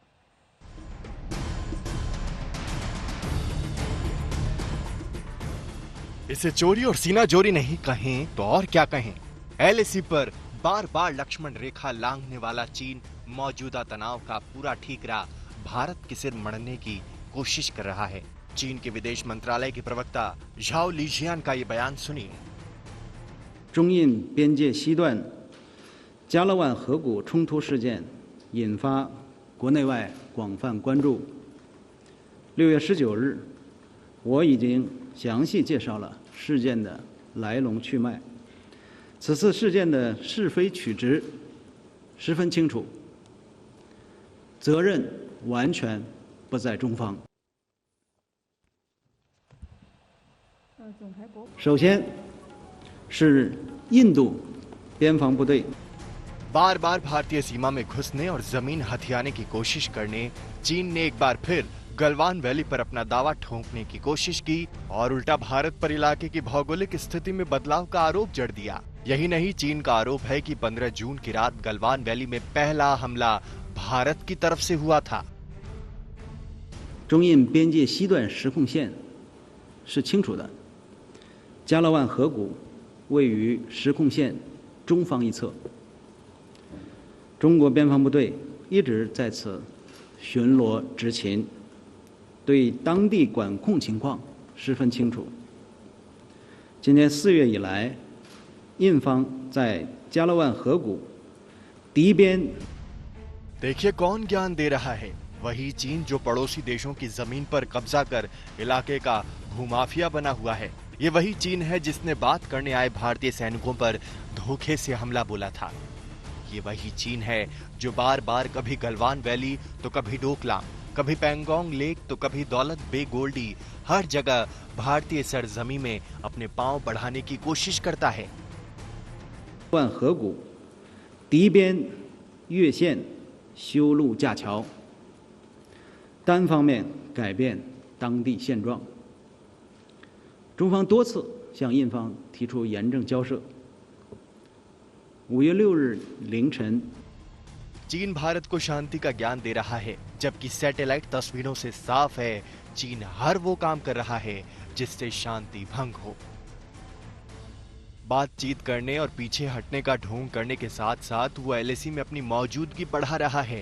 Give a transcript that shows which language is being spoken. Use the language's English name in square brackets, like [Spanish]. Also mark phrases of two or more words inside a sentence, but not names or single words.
[Hindi] इसे चोरी और सीना जोरी नहीं कहें तो और क्या कहें। LAC पर बार बार लक्ष्मण रेखा लांघने वाला चीन मौजूदा तनाव का पूरा ठीकरा भारत के सिर मढ़ने की कोशिश कर रहा है। चीन के विदेश मंत्रालय के प्रवक्ता झाओ लीजियान का ये बयान सुनिए। [Chinese] 中印边界西段加勒万河谷冲突事件引发国内外广泛关注。6月19日，我已经详细介绍了事件的来龙去脉。此次事件的是非曲直十分清楚，责任完全不在中方。首先是印度边防部队 [Hindi] बार बार भारतीय सीमा में घुसने और जमीन हथियाने की कोशिश करने चीन ने एक बार फिर गलवान वैली पर अपना दावा ठोंकने की कोशिश की और उल्टा भारत पर इलाके की भौगोलिक स्थिति में बदलाव का आरोप जड़ दिया। यही नहीं, चीन का आरोप है कि 15 जून की रात गलवान वैली में पहला हमला भारत की तरफ से हुआ था। [Chinese] 中印边界西段实控线是清楚的，加勒万河谷位于实控线中方一侧，中国边防部队一直在此巡逻执勤，对当地管控情况十分清楚。今年4月以来，印方在加勒万河谷敌边 [Hindi] देखिए कौन ज्ञान दे रहा है, वही चीन जो पड़ोसी देशों की जमीन पर कब्जा कर इलाके का भूमाफिया बना हुआ है। ये वही चीन है जिसने बात करने आए भारतीय सैनिकों पर धोखे से हमला बोला था। ये वही चीन है जो बार बार कभी गलवान वैली तो कभी डोकलाम, कभी पैंगोंग लेक तो कभी दौलत बे गोल्डी, हर जगह भारतीय सरजमी में अपने पांव बढ़ाने की कोशिश करता है। [Chinese] 万河谷敌边越线修路架桥，单方面改变当地现状。中方多次向印方提出严正交涉。5月6日凌晨， [Hindi] चीन भारत को शांति का ज्ञान दे रहा है, जबकि सैटेलाइट तस्वीरों से साफ है चीन हर वो काम कर रहा है जिससे शांति भंग हो। बातचीत करने और पीछे हटने का ढोंग करने के साथ साथ वो LAC में अपनी मौजूदगी बढ़ा रहा है।